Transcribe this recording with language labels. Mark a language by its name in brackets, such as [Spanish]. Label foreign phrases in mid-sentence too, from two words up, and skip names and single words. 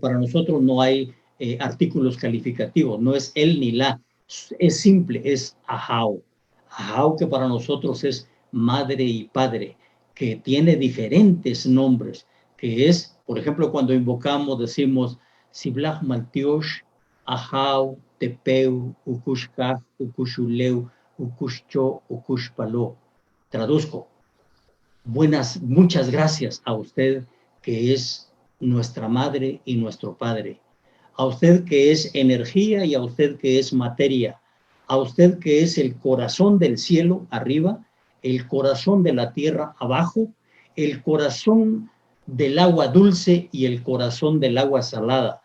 [Spanish] Para nosotros no hay artículos calificativos, no es el ni la, es simple, es ajao. Ajao que para nosotros es madre y padre, que tiene diferentes nombres, que es, por ejemplo, cuando invocamos decimos [Kʼicheʼ] Siblach Maltiosh, ajao, tepeu, ukushkaj, ukushuleu, ukushcho, ukushpalo. [Spanish] Traduzco. Muchas gracias a usted que es nuestra madre y nuestro padre, a usted que es energía y a usted que es materia, a usted que es el corazón del cielo arriba, el corazón de la tierra abajo, el corazón del agua dulce y el corazón del agua salada.